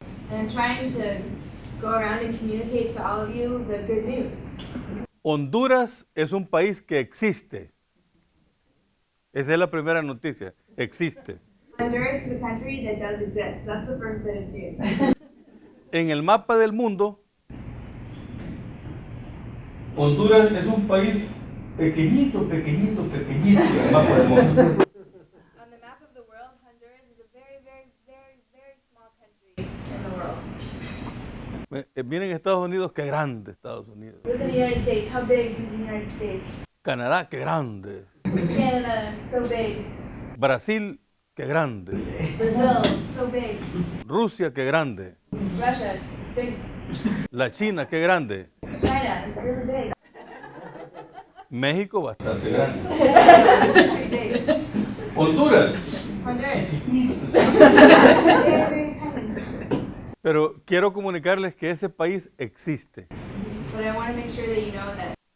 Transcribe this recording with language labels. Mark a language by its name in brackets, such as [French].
[English] And I'm trying to go around and communicate to all of you the good news. [Spanish] Honduras es un país que existe. Esa es la primera noticia, existe. [English] Honduras is a country that does exist. That's the first bit of news. [Spanish] En el mapa del mundo, Honduras es un país pequeñito en el mapa del mundo. [English] On the map of the world, Honduras is a very, very, very, very small country in the world. [Spanish] Miren Estados Unidos, qué grande Estados Unidos. [English] Look at the United States. How big is the United States? [Spanish] Canadá, qué grande. [English] Canada, so big. [Spanish] Brasil, qué grande. [English] Brazil, so big. [Spanish] Rusia, qué grande. [English] Russia, big. [Spanish] La China, qué grande. [English] China, it's really big. [Spanish] México, bastante grande. [English] Pretty big. [Spanish] Honduras. [English] Honduras. Very, very tiny. [Spanish] Pero quiero comunicarles que ese país existe. [English] But I want to make sure that you know that.